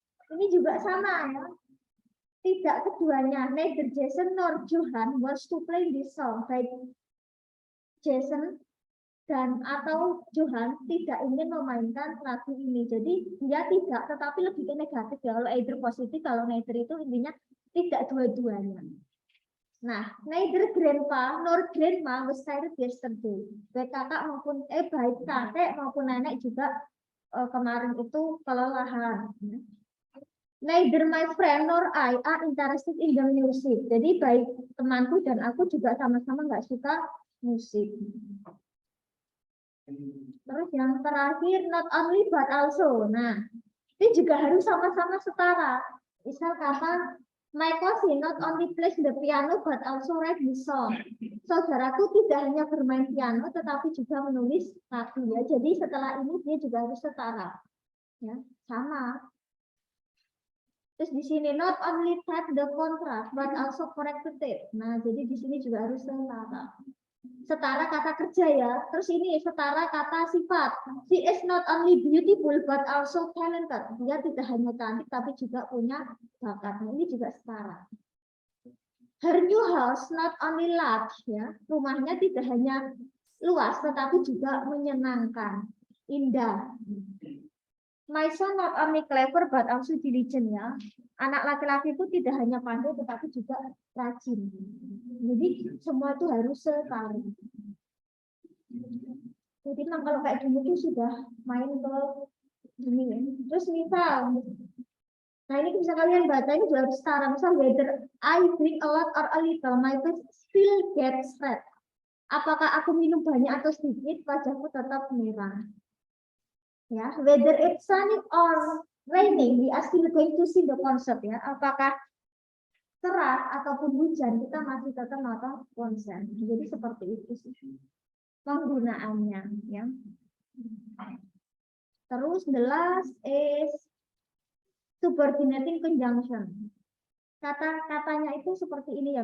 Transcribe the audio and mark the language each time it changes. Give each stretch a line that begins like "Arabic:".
Indonesian: Ini juga sama ya. Tidak keduanya,
English: neither Jason nor Johan wants to play this song.
Indonesian: Baik Jason dan atau Johan tidak ingin memainkan lagu ini. Jadi dia tidak, tetapi lebih ke negatif ya. Kalau either positif, kalau neither itu intinya tidak dua-duanya.
English: Nah, neither grandpa nor grandma was tired yesterday.
Indonesian: Baik kakak maupun baik kakek maupun nenek juga kemarin itu kelelahan.
English: Neither my friend nor I are interested in the music.
Indonesian: Jadi baik temanku dan aku juga sama-sama nggak suka musik. Terus yang terakhir not only but also. Nah, ini juga harus sama-sama setara. Misal kata
English: my cousin not only plays the piano but also write the song.
Indonesian: Saudaraku tidak hanya bermain piano tetapi juga menulis lagu ya. Jadi setelah ini dia juga harus setara. Ya, sama. Terus di sini
English: not only type the contract but also corrected it.
Indonesian: Nah, jadi di sini juga harus setara. Setara kata kerja ya. Terus ini setara kata sifat.
English: She is not only beautiful but also talented.
Indonesian: Dia tidak hanya cantik tapi juga punya bakat. Nah, ini juga setara.
English: Her new house not only large
Indonesian: ya. Rumahnya tidak hanya luas tetapi juga menyenangkan. indah.
English: My son not only clever but also diligent
Indonesian: ya. Anak laki-laki itu tidak hanya pandai tetapi juga rajin. Jadi semua itu harus setara. Jadi kalau kayak gini itu sudah main ke ini. Terus misal, nah ini bisa kalian baca ini juga harus setara. Misal
English: whether I drink a lot or a little, my face still gets red.
Indonesian: Apakah aku minum banyak atau sedikit, wajahku tetap merah.
English: Ya, whether it's sunny or raining, we are still going to see the concert ya.
Indonesian: Apakah cerah ataupun hujan, kita masih tetap nonton konser. Jadi seperti itu sih penggunaannya ya. Terus
English: the last is subordinating conjunction.
Indonesian: Kata-katanya itu seperti ini ya.